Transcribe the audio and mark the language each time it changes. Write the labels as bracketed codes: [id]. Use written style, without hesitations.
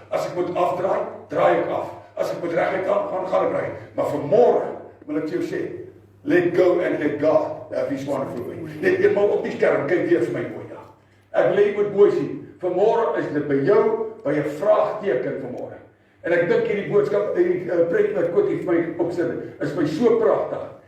[af] As ek moet afdraai, draai ek af. As ek moet reguit gaan ek ry. Maar vanmôre wil ek jou sê, [en] let go and let God have his wonderful way. [af] Net eenmaal op die skerm, kyk weer vir my mooi daar. Ek wil jy moet mooi sien. Vanmôre is dit by jou, by 'n vraagteken vanmôre. En ek dink hierdie boodskap, die preek wat Kotie vir my opsit, is my so pragtig.